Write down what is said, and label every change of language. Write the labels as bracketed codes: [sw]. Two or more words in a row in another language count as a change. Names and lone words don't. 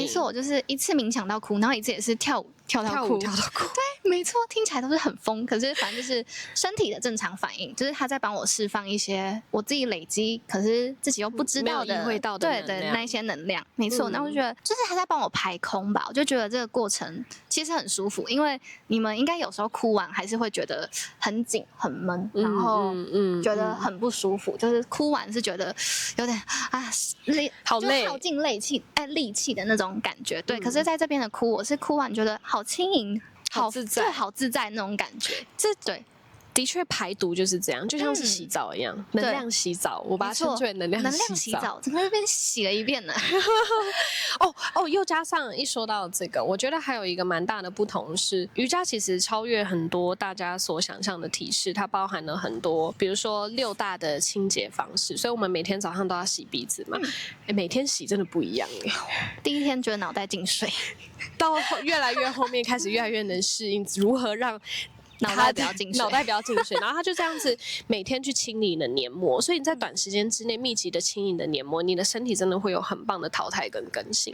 [zh] 沒錯，就是一次冥想到哭，然後一次也是跳舞跳到哭。对，沒錯，聽起來都是很瘋，可是反正就是身體的正常反應，就是他在幫我釋放一些我自己累積，可是自己又不知道的、沒有意會到的對那一些能量。沒錯，那我就覺得就是他在幫我排空吧，我就覺得這個過程其實很舒服，因為你們應該有時候哭完還是會覺得很緊很悶，然後覺得很不舒服，就是哭完是覺得有點好累，就耗盡力氣的那種感覺。对，可是在這邊的哭，我是哭完覺得好輕盈，好自在，好自在那種感覺。對。的確排毒就是這樣，就像是洗澡一樣，能量洗澡，我把它稱之為能量洗澡，整個就被洗了一遍了。又加上一說到這個，我覺得還有一個蠻大的不同是，瑜伽其實超越很多大家所想象的體式，它包含了很多，比如說6大的清潔方式，所以我們每天早上都要洗鼻子嘛，每天洗真的不一樣第一天覺得腦袋進水，到越來越後面開始越來越能適應如何讓腦袋不要進水，然後他就這樣子每天去清理你的黏膜，所以你在短時間之內密集的清理你的黏膜，你的身體真的會有很棒的淘汰跟更新。